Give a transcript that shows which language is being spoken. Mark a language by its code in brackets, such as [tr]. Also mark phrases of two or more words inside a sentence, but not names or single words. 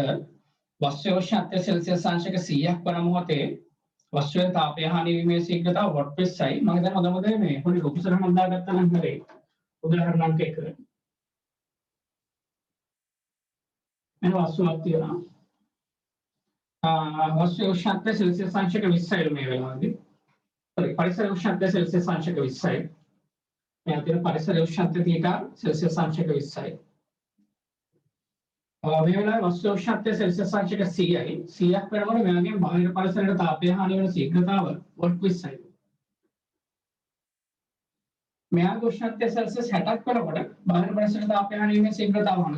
[si] වස්තුවේ උෂ්ණත්වය සෙල්සියස් අංශක 100ක් වන මොහොතේ වස්තුවේ තාපය හානි වීමේ ශීඝ්‍රතාව වොට් 20යි. මම දැන් මොදමද මේ පොඩි ලොකු සරහනක් දාගත්තා නම් හරි. උදාහරණ අංක 1. මේ වස්තුවක් තියෙනවා. වස්තුවේ උෂ්ණත්වය සෙල්සියස් අංශක 20යි මේ වෙලාවේදී. පරිසර උෂ්ණත්ව සෙල්සියස් අංශක 20යි. මේ අතර परिसर උෂ්ණත්වය තීටා සෙල්සියස් अंशක 20යි. මේ වෙලාවේ වස්තු උෂ්ණත්වය සෙල්සියස් अंशක 100යි. 100ක් වෙනකොට මෙයාගේ බාහිර පරිසරයට තාපය හානි වෙන ශීඝ්‍රතාව වොට් 20යි. මෙයාගේ උෂ්ණත්වය සෙල්සියස් 60ක් වෙනකොට බාහිර පරිසරයට තාපය හානි වීමේ ශීඝ්‍රතාව හොඳ.